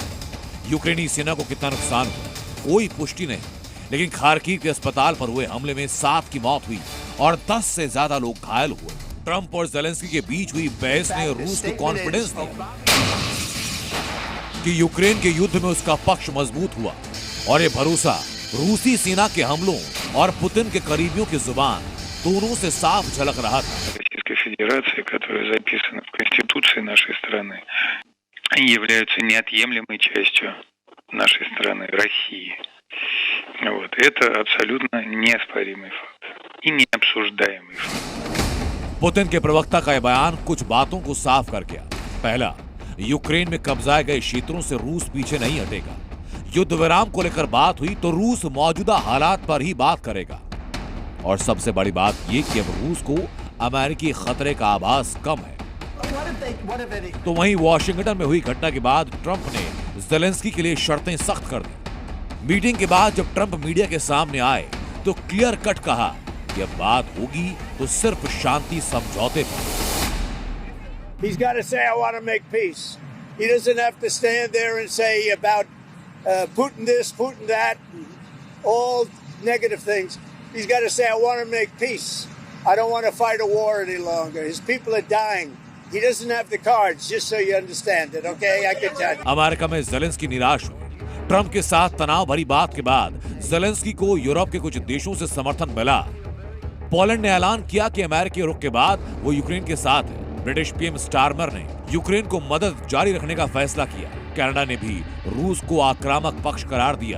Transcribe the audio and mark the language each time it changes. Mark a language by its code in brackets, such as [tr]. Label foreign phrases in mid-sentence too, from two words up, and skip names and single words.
[hi] यूक्रेनी सेना को कितना नुकसान हुआ कोई पुष्टि नहीं, लेकिन खार्किव के अस्पताल पर हुए हमले में 7 की मौत हुई और 10 से ज्यादा लोग घायल हुए। ट्रंप और ज़ेलेंस्की के बीच हुई बहस ने रूस को कॉन्फिडेंस दिया कि यूक्रेन के युद्ध में उसका पक्ष मजबूत हुआ और ये भरोसा रूसी सेना के हमलों और पुतिन के करीबियों की जुबान दोनों से साफ झलक रहा था। [ru] Российской Федерации, которые записаны в Конституции нашей страны, они являются неотъемлемой частью нашей страны, России. Вот. Это абсолютно неоспоримый факт и необсуждаемый факт. [hi] पुतिन के प्रवक्ता का यह बयान कुछ बातों को साफ कर गया। पहला, यूक्रेन में कब्जाए गए क्षेत्रों से रूस पीछे नहीं हटेगा। युद्ध विराम को लेकर बात हुई तो रूस मौजूदा हालात पर ही बात करेगा। और सबसे बड़ी बात यह कि अब रूस को अमेरिकी खतरे का आभास कम है। तो वहीं वॉशिंगटन में हुई घटना के बाद ट्रंप ने ज़ेलेंस्की के लिए शर्तें सख्त कर दी। मीटिंग के बाद जब ट्रंप मीडिया के सामने आए तो [en] clear cut [hi] कहा कि अब बात होगी तो सिर्फ शांति समझौते पर। [en] He's got to say, I want to make peace. He doesn't have to stand there and say about Putin this, Putin that, all negative things. He's got to say, I want to make peace. I don't want to fight a war any longer. His people are dying. He doesn't have the cards, just so you understand it, okay? I can tell you. [hi] अमेरिका में ज़ेलेंस्की निराश हुए। ट्रंप के साथ तनाव भरी बात के बाद ज़ेलेंस्की को यूरोप के कुछ देशों से समर्थन मिला। पोलैंड ने ऐलान किया कि अमेरिकी रुख के बाद वो यूक्रेन के साथ है। ब्रिटिश पीएम स्टारमर ने यूक्रेन को मदद जारी रखने का फैसला किया। कनाडा ने भी रूस को आक्रामक पक्ष करार दिया।